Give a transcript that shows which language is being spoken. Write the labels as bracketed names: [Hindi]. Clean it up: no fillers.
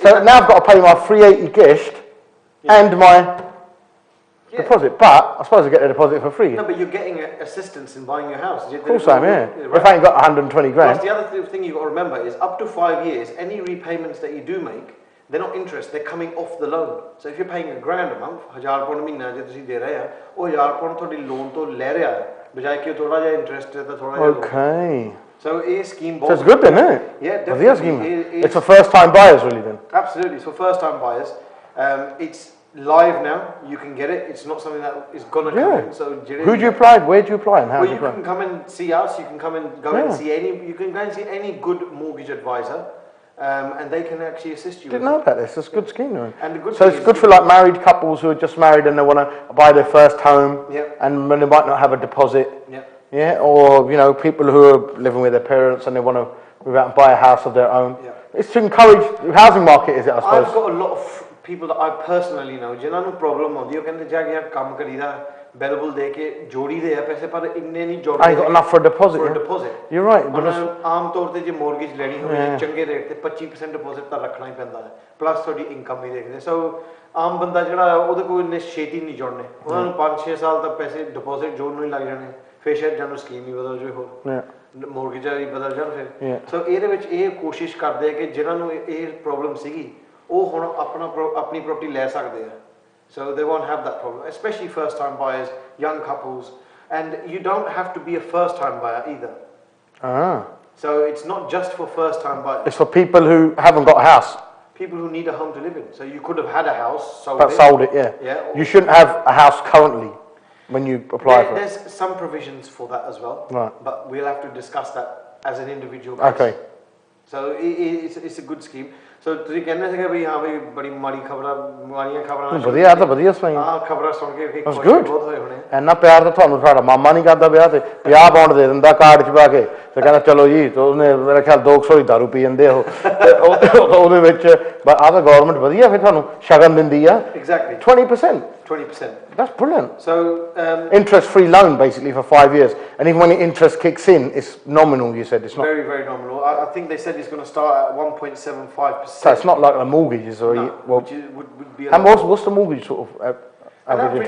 [English] so now I've got to pay my 380 gift and my deposit, but I suppose I get the deposit for free. No, but you're getting assistance in buying your house. Of course I am, yeah. Right. If I ain't got 120 grand. Plus the other thing you've got to remember is up to 5 years, any repayments that you do make, they're not interest, they're coming off the loan. So if you're paying £1,000 a month, [Punjabi] £1,000 ਮਹੀਨਾ ਜੇ ਤੁਸੀਂ ਦੇ ਰਹੇ ਆ, ਉਹ £1,000 ਤੁਹਾਡੀ loan ਤੋਂ ਲੈ ਰਿਹਾ ਹੈ, ਬਜਾਏ ਕਿ ਥੋੜਾ ਜਿਹਾ ਇੰਟਰਸਟ ਹੈ ਤਾਂ ਥੋੜਾ ਜਿਹਾ। [English] Okay. So a scheme. So it's good then, isn't it? Yeah, definitely. It's for first-time buyers, really, then. Absolutely. So first-time buyers, it's live now. You can get it. It's not something that is gonna come in. So who do you apply? Where do you apply? And how do you apply? You can come and see us. You can come and go and see any. You can go and see any good mortgage advisor. And they can actually assist you. Didn't know about this. It's a good scheme, though. And the good so it's good for like married couples who are just married and they want to buy their first home, and when they might not have a deposit, or you know, people who are living with their parents and they want to move out and buy a house of their own. It's to encourage the housing market, is it? I suppose. I've got a lot of people that I personally know. [Punjabi] जिन्हां ਨੂੰ problem ਆਉਂਦੀ ਉਹ ਕਹਿੰਦੇ ਜਾ ਕੇ ਯਾਰ ਕੰਮ ਕਰੀਦਾ ਬਿਲਬੁਲ ਦੇ ਕੇ ਜੋੜੀ ਦੇ ਆ ਪੈਸੇ ਪਰ ਇੰਨੇ ਨਹੀਂ ਜੋੜਦੇ। [English] I got enough for a deposit. For a deposit. You're right. But [Punjabi] ਆਮ ਤੌਰ ਤੇ ਜੇ ਮੌਰਗੇਜ ਲੈਣੀ ਹੋਵੇ ਚੰਗੇ ਰੇਟ ਤੇ 25% ਡਿਪੋਜ਼ਿਟ ਤਾਂ ਰੱਖਣਾ ਹੀ ਪੈਂਦਾ ਹੈ, ਪਲੱਸ ਤੁਹਾਡੀ ਇਨਕਮ ਵੀ ਦੇਖਦੇ। ਸੋ ਆਮ ਬੰਦਾ ਜਿਹੜਾ ਉਹਦੇ ਕੋਲ ਇੰਨੇ ਛੇਤੀ ਨਹੀਂ ਜੋੜਨੇ, ਉਹਨਾਂ ਨੂੰ 5-6 ਸਾਲ ਤੱਕ ਪੈਸੇ ਡਿਪੋਜ਼ਿਟ ਜੋੜਨ ਨੂੰ ਹੀ ਲੱਗ ਜਾਣੇ, ਫਿਰ ਸ਼ਾਇਦ ਜਾਨੂੰ ਸਕੀਮ ਹੀ ਬਦਲ ਜਾਵੇ ਹੋਰ, ਮੌਰਗੇਜਾਂ ਵੀ ਬਦਲ ਜਾਣ ਫਿਰ। ਸੋ ਇਹਦੇ ਵਿੱਚ ਇਹ ਕੋਸ਼ਿਸ਼ ਕਰਦੇ ਆ ਕਿ ਜਿਨ੍ਹਾਂ ਨੂੰ ਇਹ ਪ੍ਰੋਬਲਮ ਸੀਗੀ ਉਹ ਹੁਣ ਆਪਣੀ ਪ੍ਰਾਪਰਟੀ ਲੈ ਸਕਦੇ ਆ। [English] So they won't have that problem, especially first-time buyers, young couples, and you don't have to be a first-time buyer either. So it's not just for first-time buyers. It's for people who haven't got a house People who need a home to live in. So you could have had a house, but sold it. Yeah. Yeah. You shouldn't have a house currently when you apply for it. There's some provisions for that as well. Right. But we'll have to discuss that as an individual case. Okay. So it's a good scheme. [Punjabi] So ਤੁਸੀਂ ਕਹਿੰਦੇ ਸੀਗੇ ਵੀ ਹਾਂ ਵੀ ਬੜੀ ਮਾੜੀ ਖਬਰਾਂ ਮਾੜੀਆਂ ਖਬਰਾਂ ਵਧੀਆ ਤਾਂ ਵਧੀਆ ਸੁਣਾਈਆਂ। ਹਾਂ ਖਬਰਾਂ ਸੁਣ ਕੇ [English] That's [Punjabi] ਖੁਸ਼ [English] good. [Punjabi] ਬਹੁਤ ਹੋਏ ਹੋਣੇ। ਇੰਨਾ ਪਿਆਰ ਤਾਂ ਤੁਹਾਨੂੰ ਸਾਡਾ ਮਾਮਾ ਨਹੀਂ ਕਰਦਾ ਵਿਆਹ ਤੇ 50 ਪਾਉਂਡ ਦੇ ਦਿੰਦਾ ਕਾਰਡ 'ਚ ਪਾ ਕੇ ਤੇ ਕਹਿੰਦਾ ਚਲੋ ਜੀ ਤੇ ਉਹਨੇ ਮੇਰੇ ਖਿਆਲ 200 ਦੀ ਦਾਰੂ ਪੀ ਜਾਂਦੇ ਉਹ ਤੇ ਉਹਦੇ ਵਿੱਚ ਆਹ ਤਾਂ ਗਵਰਨਮੈਂਟ ਵਧੀਆ ਫਿਰ ਤੁਹਾਨੂੰ ਸ਼ਗਨ ਦਿੰਦੀ ਆ। [English] Exactly. 20%. 20%. That's brilliant. So Interest-free loan basically for 5 years, and even when the interest kicks in, it's nominal. You said it's not. very, very nominal. I think they said it's going to start at 1.75%. So it's not like the mortgages or No, well. which would be And what's the mortgage sort of an average